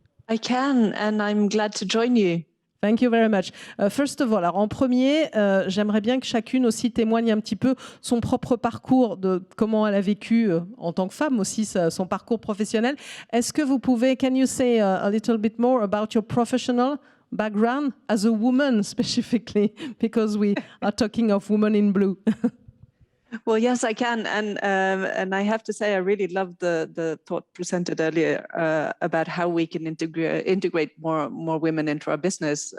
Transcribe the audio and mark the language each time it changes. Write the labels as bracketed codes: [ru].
[en] I can, and I'm glad to join you. Thank you very much. First of all, [fr] alors en premier, j'aimerais bien que chacune aussi témoigne un petit peu son propre parcours, de comment elle a vécu en tant que femme aussi, son parcours professionnel. Est-ce que vous pouvez, [en] can you say a little bit more about your professional background as a woman specifically, because we are talking of Women in Blue? Well, yes, I can, and I have to say I really loved the thought presented earlier about how we can integrate more women into our business.